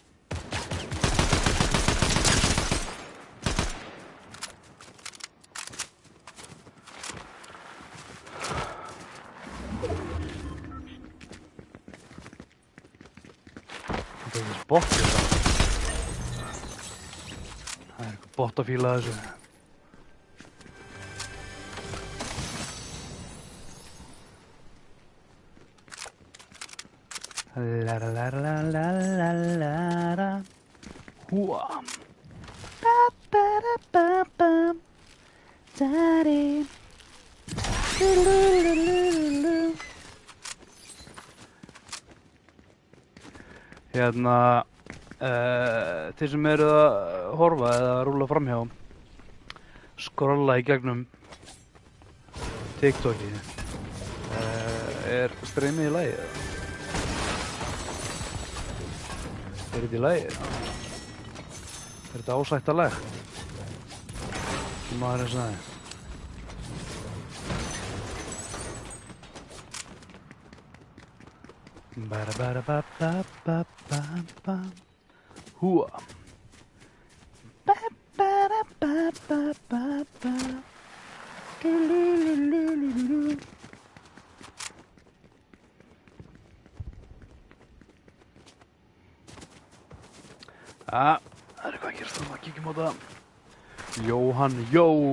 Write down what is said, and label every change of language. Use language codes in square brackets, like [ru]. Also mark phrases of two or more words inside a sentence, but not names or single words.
[is] Það er þessi bot hérna. Það er eitthvað bot að fíla þessu. La-la-la-la-la-la-la. Húa. Ba-ba-da-ba-bam. Da-di. Du-du-du-du-du-du. Þeir sem eru að horfa eða að rúlla framhjá, skrolla í gegnum TikTokið. Er streymið í lagi? Er þetta í lagi? Er þetta ásættanlegt? Sem maður sagði. Ba-da-ba-da-ba-ba-ba-ba-ba. Húa. Ba-ba-da-ba-ba-ba-ba. Du-lu-lu-lu-lu-lu. Það er eitthvað að gerast þannig að kíkjum á það. Jóhann, jó!